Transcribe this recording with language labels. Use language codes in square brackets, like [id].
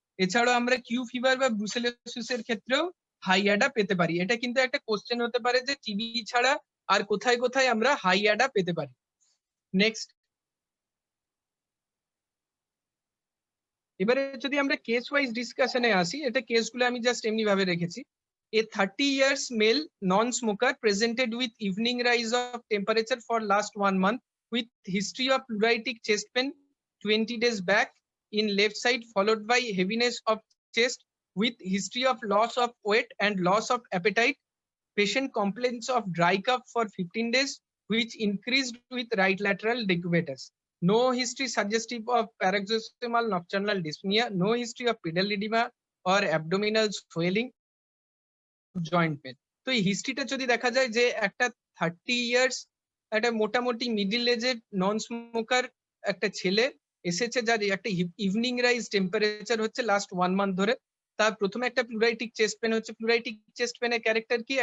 [bn] এছাড়াও আমরা Q fever বা ব্রুসেলোসিস এর ক্ষেত্রেও হাই অ্যাডা পেতে পারি। এটা কিন্তু একটা কোশ্চেন হতে পারে যে টিবি ছাড়া আর কোথায় কোথায় আমরা হাই অ্যাডা পেতে পারি। নেক্সট, এবারে যদি আমরা কেস ওয়াইজ ডিসকাশনে আসি, এটা কেসগুলো আমি জাস্ট এমনি ভাবে রেখেছি। [en] A 30 years male non-smoker presented with evening rise of temperature for last 1 month with history of pleuritic chest pain 20 days back in left side, followed by heaviness of chest with history of loss of weight and loss of appetite. Patient complains of dry cough for 15 days, which increased with right lateral decubitus. No history suggestive of paroxysmal nocturnal dyspnea. No history of pedal edema or abdominal swelling, joint pain. [bn] তো এই হিস্ট্রিটা যদি দেখা যায় যে একটা 30 years একটা মোটামুটি middle এজের নন স্মোকার একটা ছেলে এসেছে, যার একটা ইভিনিং রাইজ টেম্পারেচার হচ্ছে লাস্ট 1 মান্থ ধরে। তার প্রথমে একটা প্লুরাইটিক চেস্ট পেন হচ্ছে। প্লুরাইটিক চেস্ট পেনের ক্যারেক্টার কি?